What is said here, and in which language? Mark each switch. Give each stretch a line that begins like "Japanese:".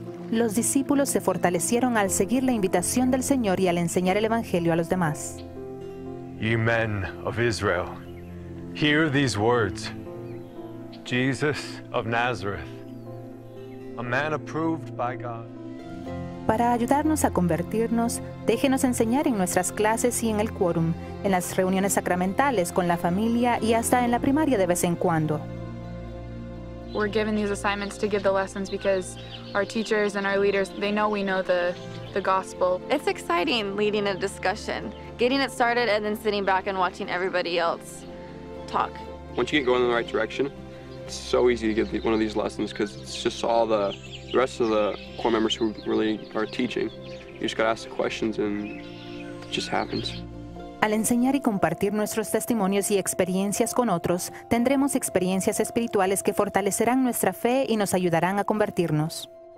Spanish: Los discípulos se fortalecieron al seguir la invitación del Señor y al enseñar el Evangelio a los demás.
English: Ye men of Israel, hear these words. Jesus of Nazareth, a man approved by God.
Spanish: Para ayudarnos a convertirnos, déjenos enseñar en nuestras clases y en el quórum, en las reuniones sacramentales, con la familia y hasta en la primaria de vez en cuando.
English: We're given these assignments to give the lessons because our teachers and our leaders, they know we know the gospel. It's exciting leading a discussion, getting it started and then sitting back and watching everybody else talk. Once you get going in the right direction, it's so easy to get one of these lessons because it's just all the rest of the core members who really are teaching. You just gotta ask the questions and it just happens.
Spanish: Al enseñar y compartir nuestros testimonios y experiencias con otros, tendremos experiencias espirituales que fortalecerán nuestra fe y nos ayudarán a convertirnos.